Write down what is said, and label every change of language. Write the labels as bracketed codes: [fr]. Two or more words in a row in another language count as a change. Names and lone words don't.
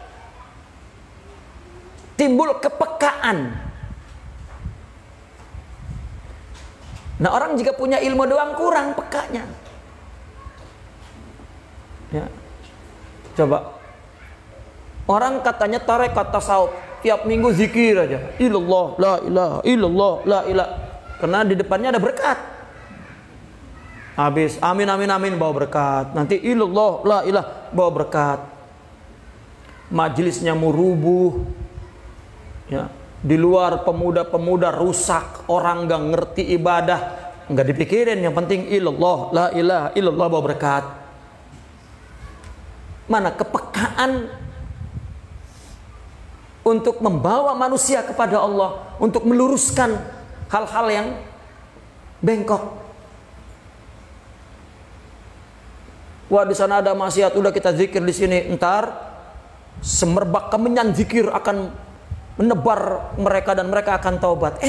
[id] Timbul kepekaan. Nah, orang jika punya ilmu doang kurang pekanya. Ya. Coba. Orang katanya tarekat tasawuf, tiap minggu zikir aja. [ar] Illallah, la ilaha illallah, la ilaha. [id] Karena di depannya ada berkat. Habis amin amin amin bawa berkat. Nanti [ar] illallah, la ilaha [id] bawa berkat. Majelisnya murubuh. Ya, di luar pemuda-pemuda rusak, orang nggak ngerti ibadah, nggak dipikirin. Yang penting [ar] illallah, la ilaha illallah [id] bawa berkat. Mana kepekaan untuk membawa manusia kepada Allah, untuk meluruskan hal-hal yang bengkok. Wah, di sana ada maksiat, udah kita zikir di sini, entar semerbak kemenyan zikir akan menebar mereka dan mereka akan taubat.